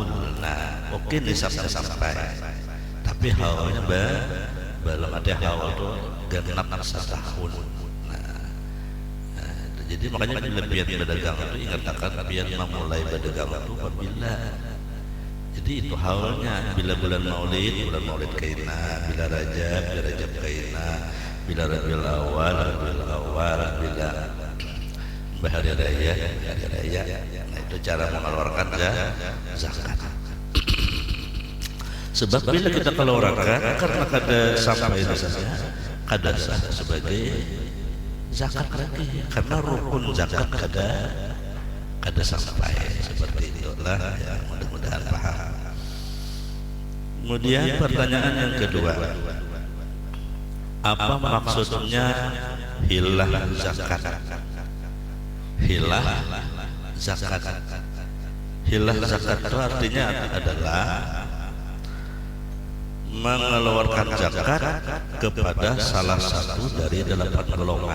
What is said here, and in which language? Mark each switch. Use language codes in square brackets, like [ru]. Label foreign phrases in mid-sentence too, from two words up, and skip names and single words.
[id] Nah, oke nisabnya sampai, tapi haulnya belum ada. [bjn] Haul itu genap setahun. Jadi makanya biar berdagang itu ingatkan biar memulai berdagang itu apabila jadi itu haulnya bila bulan maulid kaina, bila rajab kaina, bila rabiul awal, bila hari raya. [id] Nah itu cara mengeluarkan zakat. [bjn] Sebab bila kita keluarkan karena kada sampai dasarnya kada sah sebagai zakat lagi, karena rukun zakat kada sampai. [id] Seperti itulah ya, mudah-mudahan paham. Kemudian pertanyaan yang kedua, apa maksudnya hilah zakat? Hilah zakat itu artinya adalah mengeluarkan zakat kepada salah satu dari 8 golongan.